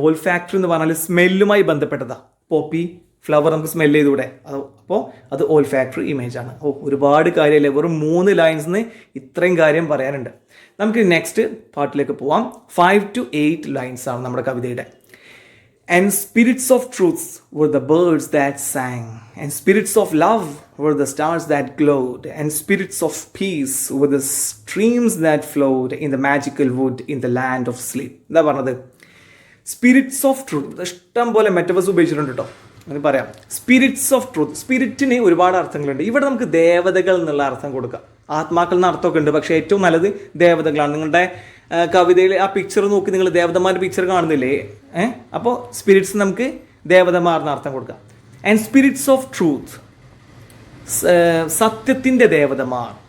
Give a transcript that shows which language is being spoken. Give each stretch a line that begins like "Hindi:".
Malayalam: All factory എന്ന് പറഞ്ഞാൽ സ്മെല്ലുമായി ബന്ധപ്പെട്ടതാണ്. പോപ്പി ഫ്ലവർ നമുക്ക് സ്മെല്ല് ചെയ്തുകൂടെ, അപ്പോൾ അത് ഓൾ ഫാക്ടറി ഇമേജ് ആണ്. ഒരുപാട് കാര്യമല്ലേ, വെറും 3 ലൈൻസിന് ഇത്രയും കാര്യം പറയാനുണ്ട്. നമുക്ക് നെക്സ്റ്റ് പാർട്ടിലേക്ക് പോവാം. 5 to 8 ലൈൻസ് ആണ് നമ്മുടെ കവിതയുടെ.
English: And spirits of truths were the birds that sang, and spirits of love were the stars that glowed, and spirits of peace were the streams that flowed in the magical wood in the land of sleep.
Malayalam: എന്താ പറഞ്ഞത്? Spirits of truth, ഇഷ്ടം പോലെ metaphors ഉപയോഗിച്ചിട്ടുണ്ട് കേട്ടോ. എന്ന് പറയാം. Spirits of truth. സ്പിരിറ്റിന് ഒരുപാട് അർത്ഥങ്ങളുണ്ട്. ഇവിടെ നമുക്ക് ദേവതകൾ എന്നുള്ള അർത്ഥം കൊടുക്കാം. ആത്മാക്കൾ എന്ന അർത്ഥമൊക്കെ ഉണ്ട്, പക്ഷേ ഏറ്റവും നല്ലത് ദേവതകളാണ്. നിങ്ങളുടെ കവിതയിൽ ആ പിക്ചർ നോക്കി നിങ്ങൾ ദേവതമാരുടെ പിക്ചർ കാണുന്നില്ലേ? അപ്പോൾ സ്പിരിറ്റ്സ് നമുക്ക് ദേവതമാർ എന്ന അർത്ഥം കൊടുക്കാം.
English: and spirits of truth,
Malayalam: സത്യത്തിൻ്റെ ദേവതമാർ.